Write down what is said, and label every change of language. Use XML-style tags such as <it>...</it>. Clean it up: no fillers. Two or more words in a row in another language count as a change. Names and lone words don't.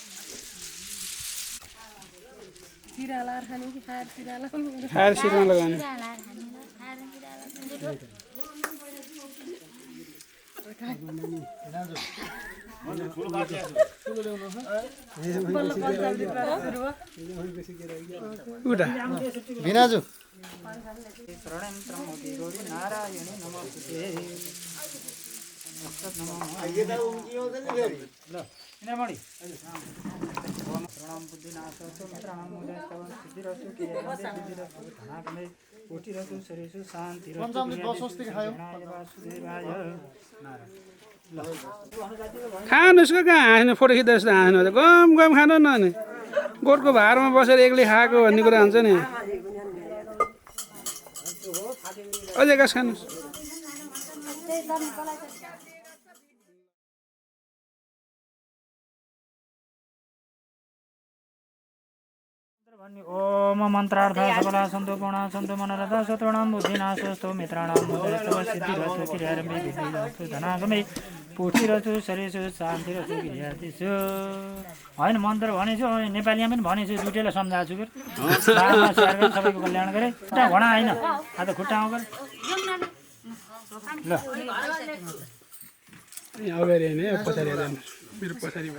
<ne>खाएर सिरमा लगाउने। भिनाजु</ne> <sa>शरणं त्र्यम्बके गौरी नारायणी नमस्ते।</sa> <ne>ल किनभने</ne> <sa>प्रणाम बुद्धिनाशस्तु मित्राणां हृदयस्तव सिद्धिरस्तु क्रियारम्भे धनागमे पुष्टिरस्तु शरीरेषु शान्तिरस्तु वासुदेवाय</sa> <ne>खानुहोस् कहाँ हाँस्नु, फोटो खिच्दा जस्तो हाँस्नु। गम गम खानु न नि, गोठको भारमा बसेर एक्लै खाएको भन्ने कुरा हुन्छ नि। अझै घाँस खानुहोस्।</ne> <sa>ओम मन्त्रार्थ सबला सन्तो पूर्णा सन्तो मनरथ शत्रूणां बुद्धिनाशस्तु मित्राणां हृदयस्तव सिद्धिरस्तु क्रियारम्भे विद्धिरस्तु धनागमे पुष्टिरस्तु शरीरेषु शान्तिरस्तु गृहादिषु।</sa> <ne>होइन मन्त्र भनेछु, नेपालीमा पनि भनेछु, दुइटैलाई सम्झाएको छु। फेरि सबैको कल्याण गरे। खुट्टा घोडा होइन, आज खुट्टा आउँ गरे। ल अगाडि होइन, पछाडि जानुहोस्, मेरो पछाडिबाट।</ne>